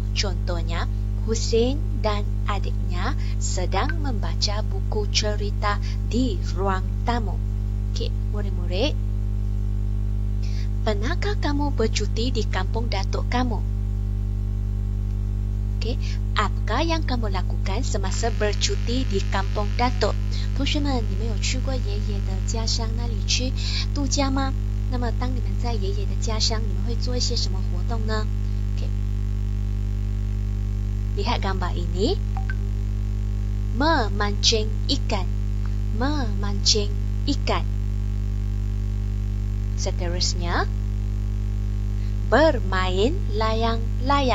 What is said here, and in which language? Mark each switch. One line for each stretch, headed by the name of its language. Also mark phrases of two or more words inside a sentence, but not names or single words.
Malay: Contohnya, Husin dan adiknya sedang membaca buku cerita di ruang tamu. Okey, murid-murid, pernahkah kamu bercuti di kampung datuk kamu? Okey, apakah yang kamu lakukan semasa bercuti di kampung datuk?
Chinese: 同学们，你们有去过爷爷的家乡那里去度假吗？那么当你们在爷爷的家乡，你们会做一些什么活动呢？
Malay: Okey, lihat gambar ini. Memancing ikan. Memancing ikan. Seterusnya, bermain layang-layang.